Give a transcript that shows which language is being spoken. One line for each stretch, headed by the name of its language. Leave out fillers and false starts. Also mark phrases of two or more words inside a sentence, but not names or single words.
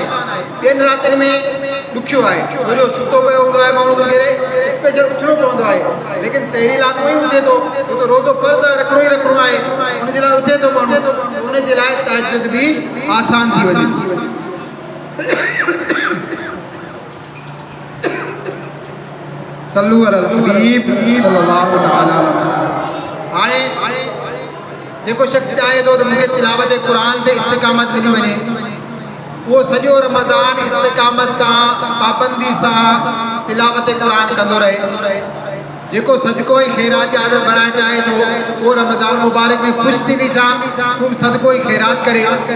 Sindhi: ॿियनि रातिनि में ॾुखियो आहे, छो जो सुतो पियो हूंदो आहे माण्हू, तोखे स्पेशल उथणो पवंदो आहे। लेकिन सहरी राति में ई उथे थो, छो त रोज़ो फ़र्ज़ु आहे, रखिणो ई रखिणो आहे, उनजे लाइ उथे थो माण्हू, उनजे लाइ तहज्जुद बि आसान थी वञे।
Arabic: صلوا على الحبيب صلى الله تعالى عليه.
Sindhi: हाणे जेको शख्स चाहे तो मूंखे तिलावत कुरान ते इस्तिकामत मिली वञे, वो सॼो रमज़ान इस्तिकामत सां पाबंदी सां तिलावत कुरान कंदो रहे। जेको सदको ऐं ख़ैरात जी आदत बणाइणु चाहे तो वो रमज़ान मुबारक में ख़ुशि दिली सां ख़ूब सदको ऐं ख़ैरात करे।